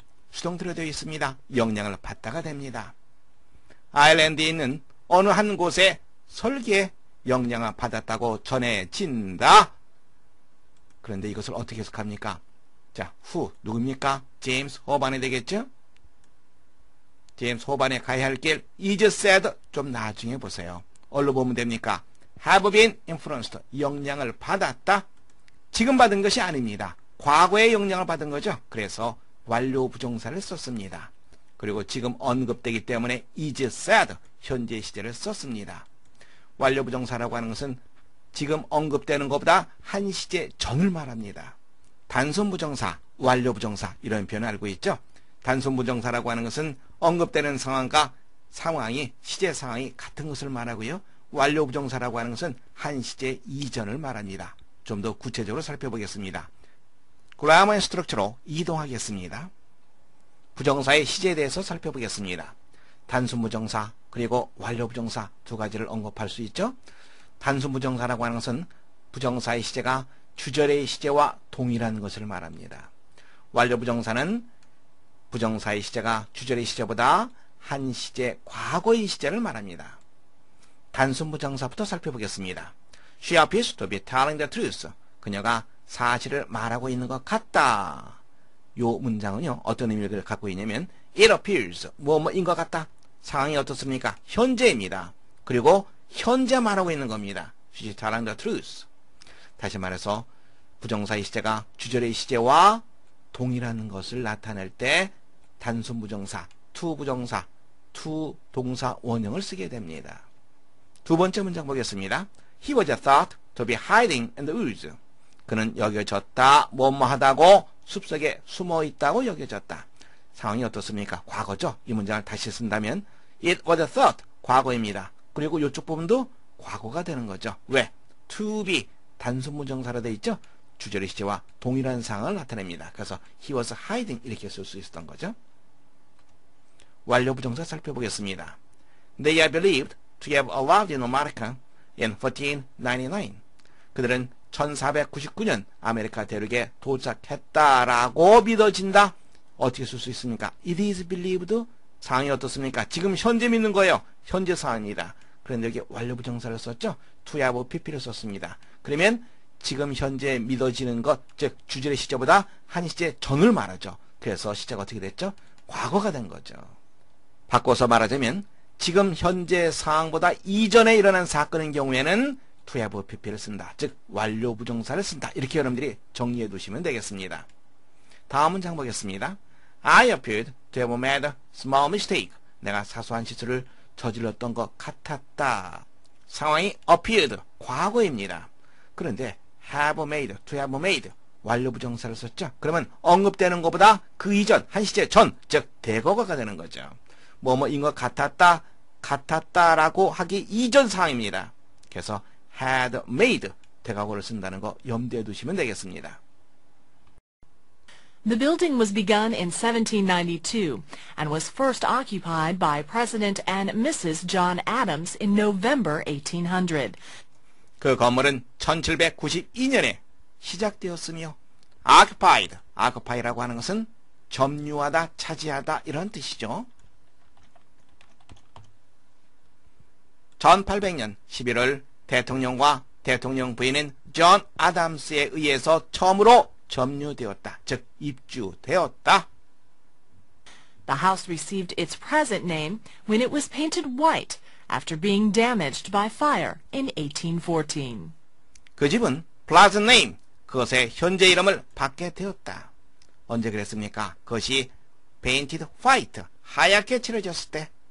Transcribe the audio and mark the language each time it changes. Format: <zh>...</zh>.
<ko>수동태로 되어 있습니다. 영향을 받다가 됩니다. 아일랜드에 있는 어느 한 곳에 설계에 영향을 받았다고 전해진다. 그런데 이것을 어떻게 해석합니까? 자, who 누굽니까? 제임스 호반이 되겠죠? 제임스 호반에 가야 할 길</ko> <en>is said</en> <ko>좀 나중에 보세요. 얼로 보면 됩니까?</ko> <en>have been influenced 영향을 받았다.</en> <ko>지금 받은 것이 아닙니다. 과거에 영향을 받은 거죠. 그래서 완료 부정사를 썼습니다. 그리고 지금 언급되기 때문에 is said 현재 시제를 썼습니다. 완료 부정사라고 하는 것은 지금 언급되는 것보다 한 시제 전을 말합니다. 단순 부정사, 완료 부정사 이런 표현을 알고 있죠. 단순 부정사라고 하는 것은 언급되는 상황과 상황이 시제 상황이 같은 것을 말하고요. 완료 부정사라고 하는 것은 한 시제 이전을 말합니다. 좀 더 구체적으로 살펴보겠습니다. 그라머 앤 스트럭처로 이동하겠습니다. 부정사의 시제에 대해서 살펴보겠습니다. 단순 부정사 그리고 완료 부정사 두 가지를 언급할 수 있죠. 단순 부정사라고 하는 것은 부정사의 시제가 주절의 시제와 동일한 것을 말합니다. 완료 부정사는 부정사의 시제가 주절의 시제보다 한 시제 과거의 시제를 말합니다. 단순 부정사부터 살펴보겠습니다.</ko> <en>She appears to be telling the truth.</en> <ko>그녀가 사실을 말하고 있는 것 같다. 요 문장은요, 어떤 의미를 갖고 있냐면</ko> <en>It appears,</en> <ko>뭐뭐인 것 같다. 상황이 어떻습니까? 현재입니다. 그리고 현재 말하고 있는 겁니다.</ko> <en>She's telling the truth.</en> <ko>다시 말해서 부정사의 시제가 주절의 시제와 동일한 것을 나타낼 때 단순 부정사, to 부정사, to 동사 원형을 쓰게 됩니다. 두 번째 문장 보겠습니다.</ko> <en>He was thought to be hiding in the woods.</en> <ko>그는 여겨졌다, 뭐뭐하다고 숲속에 숨어있다고 여겨졌다. 상황이 어떻습니까? 과거죠. 이 문장을 다시 쓴다면</ko> <en>It was thought,</en> <ko>과거입니다. 그리고 이쪽 부분도 과거가 되는 거죠. 왜? To be, 단순 부정사로 되어 있죠. 주절의 시제와 동일한 상황을 나타냅니다. 그래서</ko> <en>he was hiding</en> <ko>이렇게 쓸 수 있었던 거죠. 완료 부정사 살펴보겠습니다.</ko> <en>They are believed to have arrived in America in 1499.</en> <ko>그들은 1499년 아메리카 대륙에 도착했다라고 믿어진다. 어떻게 쓸 수 있습니까?</ko> <en>It is believed.</en> <ko>상황이 어떻습니까? 지금 현재 믿는 거예요. 현재 상황입니다. 그런데 여기 완료 부정사를 썼죠. to have pp를 썼습니다. 그러면 지금 현재 믿어지는 것, 즉 주절의 시제보다 한 시제 전을 말하죠. 그래서 시제가 어떻게 됐죠? 과거가 된 거죠. 바꿔서 말하자면 지금 현재 상황보다 이전에 일어난 사건인 경우에는 to have pp를 쓴다. 즉 완료 부정사를 쓴다. 이렇게 여러분들이 정리해 두시면 되겠습니다. 다음 문장 보겠습니다.</ko> <en>I appeared to have made a small mistake.</en> <ko>내가 사소한 실수를 저질렀던 것 같았다. 상황이 appeared, 과거입니다.</ko> <en>그런데 have made, to have made, 완료 부정사를 썼죠.</en> <ko>그러면 언급되는 것보다 그 이전, 한 시제 전, 즉 대거가 되는 거죠. 뭐뭐인 것 같았다, 같았다라고 하기 이전 상황입니다. 그래서</ko> <en>had made,</en> <ko>대과거를 쓴다는 거 염두에 두시면 되겠습니다.</ko> <en>The building was begun in 1792 and was first occupied by President and Mrs. John Adams in November 1800.</en> <ko>그 건물은 1792년에 시작되었으며 occupied, occupy라고 하는 것은 점유하다, 차지하다 이런 뜻이죠. 1800년 11월 대통령과 대통령 부인인 존 아담스에 의해서 처음으로 점유되었다. 즉 입주되었다.</ko> <en>The house received its present name when it was painted white after being damaged by fire in 1814.</en> <ko>그 집은</ko> <en>present name,</en> <ko>그것의 현재 이름을 받게 되었다. 언제 그랬습니까? 그것이</ko> <en>painted white,</en> <ko>하얗게 칠해졌을 때.</ko>